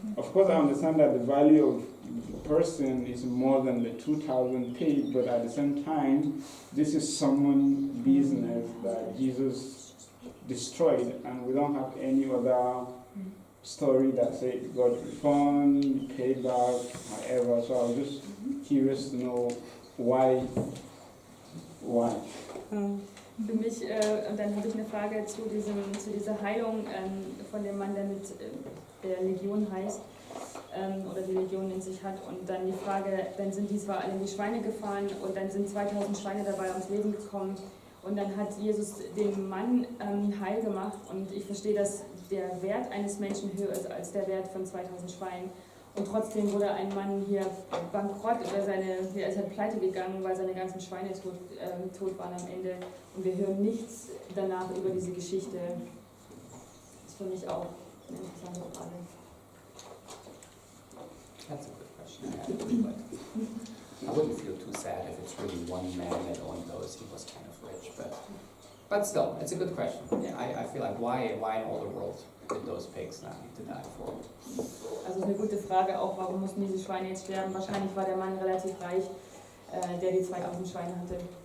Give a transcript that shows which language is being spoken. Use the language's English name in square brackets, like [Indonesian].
[English] Of course, I understand that the value of the person is more than the 2,000 pigs, but at the same time, this is someone's business that Jesus destroyed, and we don't have any other story that says God refund, paid back, whatever. So I was just curious to know why. [German] Für mich, und dann habe ich eine Frage zu dieser Heilung von dem Mann, der mit der Legion heißt, oder die Legion in sich hat. Und dann die Frage, dann sind die zwar alle in die Schweine gefahren und dann sind 2000 Schweine dabei ums Leben gekommen. Und dann hat Jesus den Mann heil gemacht. Und ich verstehe, dass der Wert eines Menschen höher ist als der Wert von 2000 Schweinen. Und trotzdem wurde ein Mann hier bankrott oder er ist halt pleite gegangen, weil seine ganzen Schweine tot waren am Ende. Und wir hören nichts danach über diese Geschichte. Das ist für mich auch eine interessante Frage. [English] That's a good question. I wouldn't feel too sad if it's really one man that owned those. He was kind of rich, but still, it's a good question. Yeah, I feel like why in all the world did those pigs not need to die for? [German] Also eine gute Frage auch, warum mussten diese Schweine jetzt sterben? Wahrscheinlich war der Mann relativ reich, der die 2000 Schweine hatte.